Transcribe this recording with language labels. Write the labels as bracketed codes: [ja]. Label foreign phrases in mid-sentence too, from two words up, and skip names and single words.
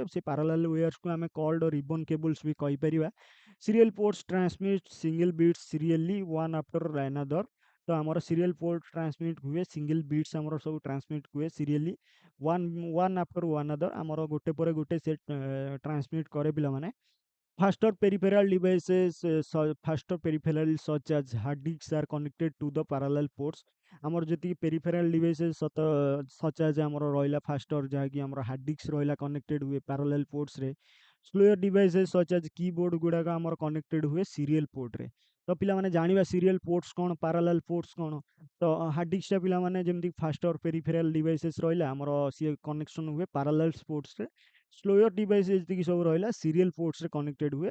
[or] ସେ [en] parallel wires [or] ଆମେ [en] called ribbon cables [or] ବି କହିପାରିବା। [en] serial ports transmit single bits serially one after another. [or] ତ ଆମର [en] serial port transmit [or] ହୁଏ [en] single bits [or] ଆମର ସବୁ ଟ୍ରାନ୍ସମିଟ୍ ହୁଏ [en] serially one after another [or] ଆମର ଗୋଟେ ପରେ ଗୋଟେ ସେ ଟ୍ରାନ୍ସମିଟ୍ କରେ ପିଲାମାନେ। [en] Faster peripheral devices, faster peripheral such as hard disks are connected to the parallel ports। [or] ଆମର ଯେତିକି [en] peripheral devices such as [or] ଆମର ରହିଲା faster ଯାହାକି ଆମର [en] hard disk [or] ରହିଲା connected ହୁଏ [en] parallel portsରେ। slower devices such as keyboard [or] ଗୁଡ଼ାକ ଆମର [en] connected ହୁଏ serial portରେ। [or] ତ ପିଲାମାନେ ଜାଣିବା [en] serial ports [or] କ'ଣ, [en] parallel ports [or] କ'ଣ। ତ [en] hard disk [or] ପିଲାମାନେ ଯେମିତି [en] faster peripheral devices [or] ରହିଲା ଆମର ସିଏ କନେକ୍ସନ୍ ହୁଏ [en] parallel ports. slower device [or] ଯେତିକି ସବୁ ରହିଲା [en] serial ports connected [or] ହୁଏ।